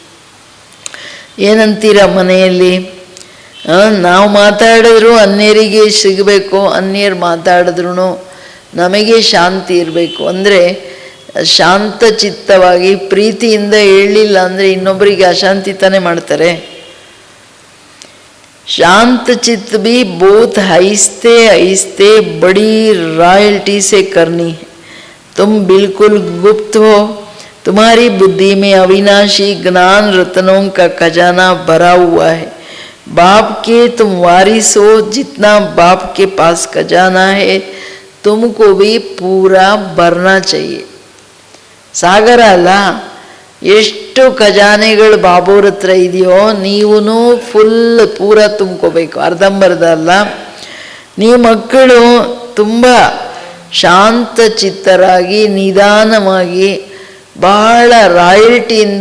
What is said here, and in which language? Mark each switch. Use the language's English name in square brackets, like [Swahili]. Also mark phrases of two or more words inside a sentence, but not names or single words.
[Kannada] ಏನಂತೀರ ಮನೆಯಲ್ಲಿ, ನಾವು ಮಾತಾಡಿದ್ರು ಅನ್ಯರಿಗೆ ಸಿಗಬೇಕು, ಅನ್ಯರು ಮಾತಾಡಿದ್ರು ನಮಗೆ ಶಾಂತಿ ಇರಬೇಕು. ಅಂದರೆ ಶಾಂತ ಚಿತ್ತವಾಗಿ ಪ್ರೀತಿಯಿಂದ ಹೇಳಲಿಲ್ಲ ಅಂದರೆ ಇನ್ನೊಬ್ಬರಿಗೆ ಅಶಾಂತಿ ತಾನೇ ಮಾಡ್ತಾರೆ. [Hindi] शांत चित्त भी बहुत आहिस्ते आहिस्ते बड़ी रॉयल्टी से करनी है. तुम बिल्कुल गुप्त हो, तुम्हारी बुद्धि में अविनाशी ज्ञान रत्नों का खजाना भरा हुआ है. बाप के तुम वारिस हो, जितना बाप के पास खजाना है तुमको भी पूरा भरना चाहिए. [Kannada] सागर ಅಲ್ಲ, ಎಷ್ಟು ಖಜಾನೆಗಳು ಬಾಬೋರ ಹತ್ರ ಇದೆಯೋ ನೀವೂ ಫುಲ್ ಪೂರ ತುಂಬ್ಕೋಬೇಕು, ಅರ್ಧಂಬರ್ಧ ಅಲ್ಲ. ನೀವು ಮಕ್ಕಳು ತುಂಬ ಶಾಂತ ಚಿತ್ತರಾಗಿ ನಿಧಾನವಾಗಿ ಬಹಳ ರಾಯಲ್ಟಿಯಿಂದ ಮಾತಾಡಬೇಕು.